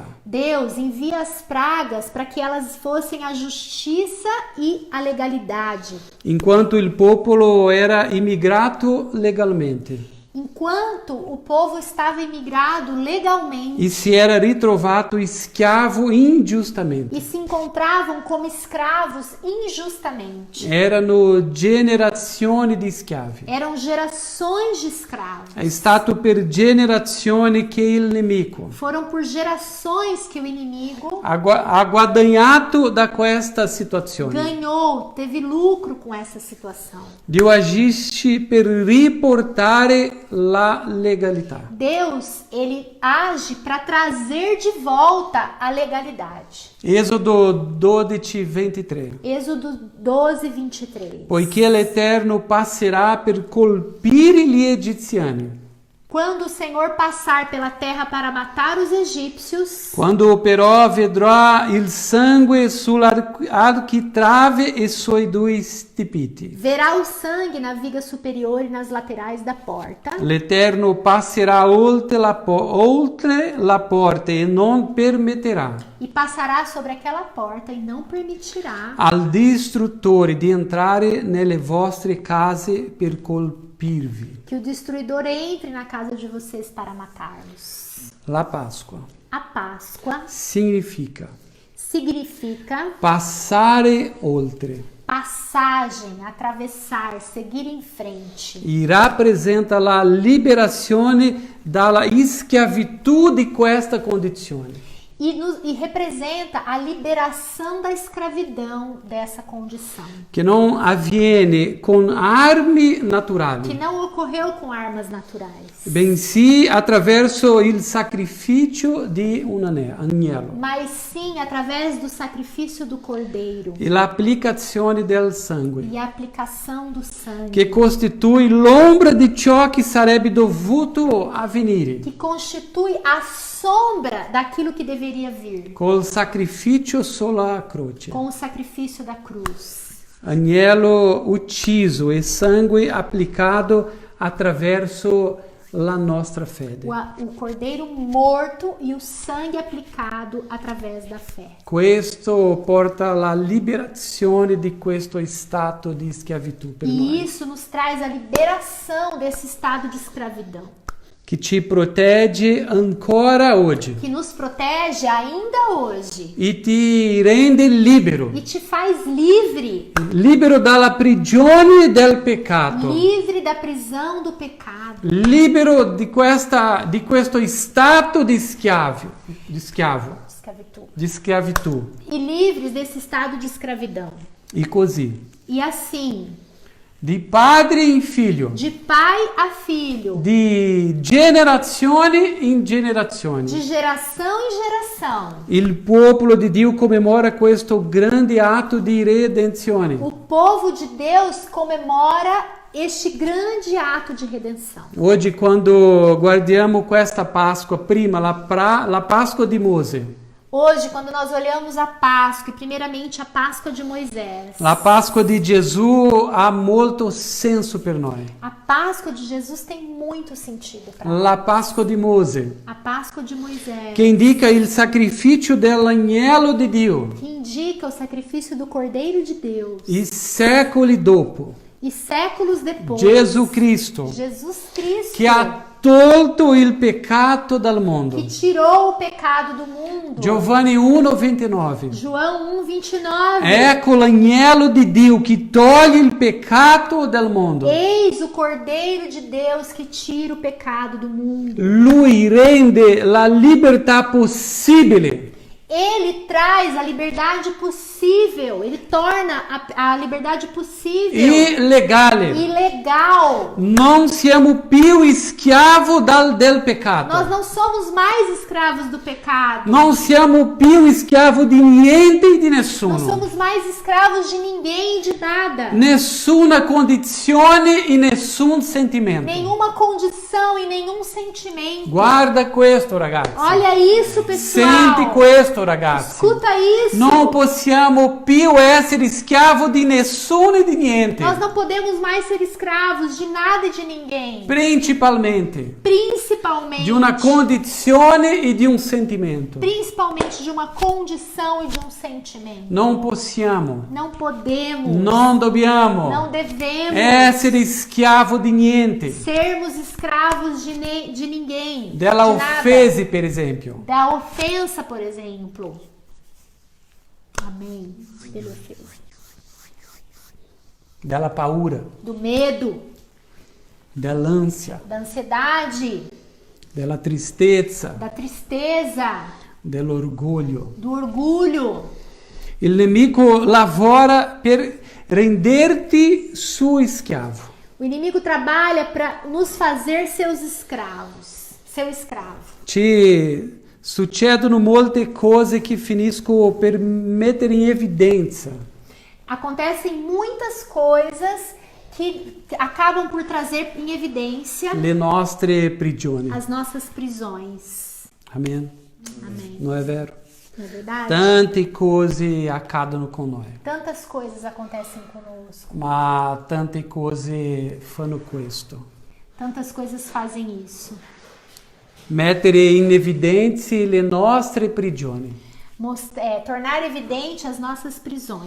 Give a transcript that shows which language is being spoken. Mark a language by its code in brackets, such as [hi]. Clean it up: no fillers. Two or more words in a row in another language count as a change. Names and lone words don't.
[pt] Deus envia as pragas para que elas fossem a justiça e a legalidade. [it] Enquanto il popolo era immigrato legalmente [pt] Enquanto o povo estava imigrado legalmente [it] e si era ritrovato schiavo ingiustamente. [pt] e se encontravam como escravos injustamente. [it] Erano generazioni di schiavi. [pt] Eram gerações de escravos. [it] È stato per generazioni che il nemico [pt] Foram por gerações que o inimigo [it] ha guadagnato da questa situazione. [pt] ganhou, teve lucro com essa situação. [it] Dio agisce per riportare la legalità. [pt] Deus, ele age para trazer de volta a legalidade. Êxodo 12, 23. Êxodo 12, 23. [it] Poiché l'Eterno passerà per colpire gli egiziani. [pt] Quando o Senhor passar pela terra para matar os egípcios, [it] Quando però vedrà il sangue sull'architrave e sui due stipiti, [pt] verá o sangue na viga superior e nas laterais da porta. [it] l'Eterno passerà oltre la porta e non permetterà [pt] E passará sobre aquela porta e não permitirá [it] al distruttore di entrare nelle vostre case per colpirvi. [pt] que o destruidor entre na casa de vocês para matá-los. [it] La Pasqua [pt] A Páscoa [it] significa [pt] significa [it] passare oltre [pt] passagem, atravessar, seguir em frente. [it] e rappresenta la liberazione dalla schiavitù di questa condizione. [pt] E representa a liberação da escravidão dessa condição. [it] Che non avviene con armi [pt] Que [it] naturali, [pt] não ocorreu com armas naturais, [it] bensì attraverso il sacrificio di un agnello [pt] mas sim através do sacrifício do cordeiro [it] e l'applicazione del sangue, [pt] e a aplicação do sangue, [it] che costitui l'ombra di ciò che sarebbe dovuto avvenire [pt] que constitui a sombra daquilo que deveria vir, [it] col sacrificio sulla croce. [pt] com o sacrifício da cruz. [it] Agnello ucciso e sangue applicato attraverso la nostra fede. [pt] O cordeiro morto e o sangue aplicado através da fé. [it] Questo porta alla liberazione di questo stato di schiavitù per [pt] E [it] noi, [pt] isso nos traz a liberação desse estado de escravidão, [it] che ci protegge ancora oggi [pt] que nos protege ainda hoje [it] e ti rende libero, [pt] e te faz livre, [it] libero dalla prigione del peccato, [pt] livre da prisão do pecado, [it] libero di questo stato di schiavo, [pt] escravidão, [it] di schiavitù. [pt] e livres desse estado de escravidão. [it] E così, [pt] E assim, [it] di padre in figlio, [pt] de pai a filho, [it] di generazione in generazione, [pt] de geração em geração, [it] il popolo di Dio commemora questo grande atto di redenzione. [pt] o povo de Deus comemora este grande ato de redenção. [it] Oggi quando guardiamo questa Pasqua, prima la Pasqua di Mosè, [pt] Hoje, quando nós olhamos a Páscoa, e primeiramente a Páscoa de Moisés, [it] La Pasqua di Gesù ha molto senso per noi. [pt] a Páscoa de Jesus tem muito sentido para nós. [it] La Pasqua di Mosè, [pt] A Páscoa de Moisés, [it] che indica il sacrificio dell'agnello di Dio. [pt] que indica o sacrifício do Cordeiro de Deus. [it] I secoli dopo, [pt] E séculos depois, [it] Gesù Cristo, [pt] Jesus Cristo, [it] che ha tolto il peccato dal [pt] que [it] mondo. [pt] tirou o pecado do mundo. [it] Giovanni 1,29. [pt] João 1:29. [it] Ecco l'agnello di Dio che toglie il peccato dal mondo. [pt] Eis o Cordeiro de Deus que tira o pecado do mundo. [it] Lui rende la libertà possibile. [pt] Ele traz a liberdade possível. Ele torna a liberdade possível [it] E legale. [pt] e legal. [it] Non siamo più schiavo del peccato. [pt] Nós não somos mais escravos do pecado. [it] Non siamo più schiavo di niente e di [pt] Não [it] nessuno. [pt] somos mais escravos de ninguém e de nada. [it] Nessuna condizione e nessun sentimento. [pt] Nenhuma condição e nenhum sentimento. [it] Guarda questo, ragazzi. [pt] Olha isso, pessoal. [it] Senti questo, ragazzi. [pt] Escuta isso. [it] Non possiamo più essere schiavo di nessuno e di niente. [pt] Nós não podemos mais ser escravos de nada e de ninguém. [it] Principalmente [pt] Principalmente [it] di una condizione e di un sentimento. [pt] principalmente de uma condição e de um sentimento. [it] Non possiamo, [pt] Não podemos, [it] non dobbiamo [pt] não devemos [it] essere schiavo di niente. [pt] sermos escravos de ninguém. [it] Della [pt] de nada. [it] offesa, per esempio. [pt] Da ofensa, por exemplo. Amém. Pela ofensa. [it] Della paura, [pt] Do medo, [it] dell'ansia, [pt] da ansiedade, [it] della tristezza, [pt] da tristeza, [it] dell'orgoglio. [pt] do orgulho. [it] Il nemico lavora per renderti suo schiavo. [pt] O inimigo trabalha para nos fazer seus escravos. Seu escravo. [it] Ci succedono molte cose che finiscono per mettere in evidenza [pt] Acontecem muitas coisas que acabam por trazer em evidência [it] le nostre prigioni. [pt] as nossas prisões. [it] Amen. [pt] Amém. [it] Non è vero? [pt] Não é verdade? [it] Tante cose accadono con noi, [pt] Tantas coisas acontecem conosco. [it] ma tante cose fanno questo. [pt] Tantas coisas fazem isso. [it] Mettere in evidenza le nostre prigioni. [pt] Tornar evidente as nossas prisões.